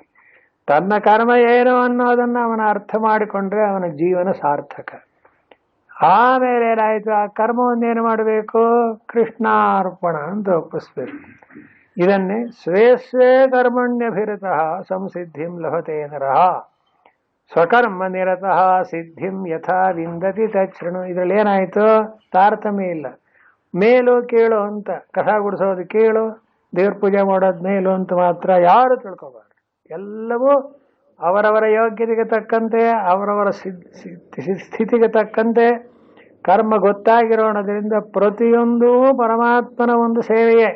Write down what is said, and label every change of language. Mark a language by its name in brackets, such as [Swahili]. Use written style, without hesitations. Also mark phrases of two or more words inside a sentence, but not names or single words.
[Kannada] ತನ್ನ ಕರ್ಮ ಏನು ಅನ್ನೋದನ್ನು ಅವನ ಅರ್ಥ ಮಾಡಿಕೊಂಡ್ರೆ ಅವನ ಜೀವನ ಸಾರ್ಥಕ. ಆಮೇಲೆ ಏನಾಯಿತು, ಆ ಕರ್ಮವನ್ನೇನು ಮಾಡಬೇಕು, ಕೃಷ್ಣಾರ್ಪಣ ಅಂತ ಒಪ್ಪಿಸ್ಬೇಕು. [Sanskrit] ಇದನ್ನೇ स्वे स्वे कर्मण्यभिरतः संसिद्धिं लभते नरः स्वकर्म निरतः सिद्धिं यथा विन्दति तच्छृणु. [Kannada] ಇದರಲ್ಲಿ ಏನಾಯಿತು, ತಾರತಮ್ಯ ಇಲ್ಲ. ಮೇಲು ಕೀಳು ಅಂತ, ಕಸ ಗುಡಿಸೋದು ಕೀಳು, ದೇವ್ರ ಪೂಜೆ ಮಾಡೋದು ಮೇಲು ಅಂತ ಮಾತ್ರ ಯಾರು ತಿಳ್ಕೊಬಾರ್ದು. ಎಲ್ಲವೂ ಅವರವರ ಯೋಗ್ಯತೆಗೆ ತಕ್ಕಂತೆ, ಅವರವರ ಸ್ಥಿತಿಗೆ ತಕ್ಕಂತೆ ಕರ್ಮ ಗೊತ್ತಾಗಿರೋಣದ್ರಿಂದ ಪ್ರತಿಯೊಂದೂ ಪರಮಾತ್ಮನ ಒಂದು ಸೇವೆಯೇ.